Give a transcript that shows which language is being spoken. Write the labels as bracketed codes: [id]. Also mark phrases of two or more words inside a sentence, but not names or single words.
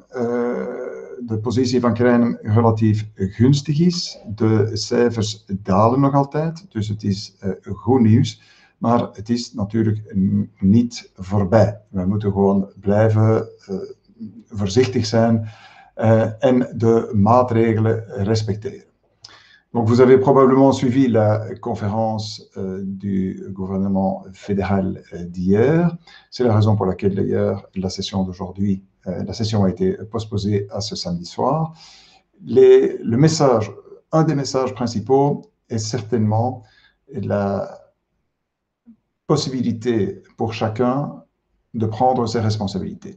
[nl] de positie van Kruinem relatief gunstig is. De cijfers dalen nog altijd, dus het is goed nieuws. Maar het is natuurlijk niet voorbij. We moeten gewoon blijven voorzichtig zijn en de maatregelen respecteren. [fr] Donc vous avez probablement suivi la conférence du gouvernement fédéral d'hier. C'est la raison pour laquelle d'ailleurs la session d'aujourd'hui la session a été postposée à ce samedi soir. Un des messages principaux est certainement la possibilité pour chacun de prendre ses responsabilités.